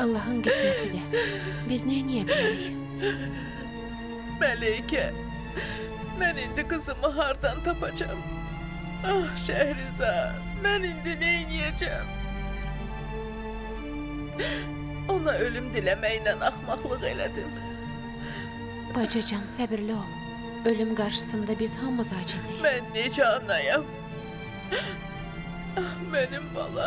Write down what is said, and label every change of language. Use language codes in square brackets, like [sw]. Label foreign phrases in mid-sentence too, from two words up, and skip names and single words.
[tr] Allah'ın kısmetidir. Biz ne yiyebiliriz? [az] Melike, ben indi kızımı hardan tapacağım? [tr] Ah Şehrizat, ben indi ne yiyeceğim? Ona ölüm dilemeyle ahmaklık elədim. [az] Bacıcan səbirli ol. Ölüm qarşısında biz hamımız acizik. Ben necə anayam? Ah, benim balam.